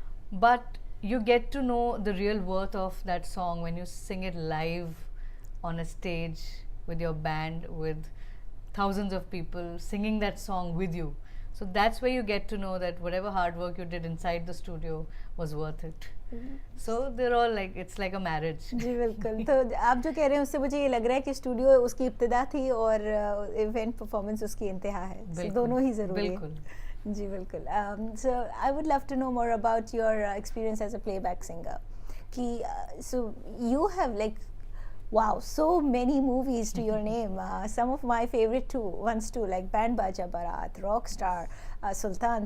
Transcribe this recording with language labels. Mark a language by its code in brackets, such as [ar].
[en] But you get to know the real worth of that song when you sing it live on a stage with your band, with thousands of people singing that song with you. So that's where you get to know that whatever hard work you did inside the studio was worth it. So they're all like, it's like a marriage. [hi] जी बिल्कुल. तो आप जो कह रहे हैं उससे मुझे ये लग रहा है कि स्टूडियो उसकी इब्तिदा थी और इवेंट परफॉर्मेंस उसकी इंतहा है. [en] So [hi] बिल्कुल, दोनों ही ज़रूरी है. बिल्कुल. जी बिल्कुल. [en] So I would love to know more about your experience as a playback singer. कि so you have like, wow, so many movies to your name. Some of my favorite ones too, like Band Baja Barat, Rockstar, Sultan.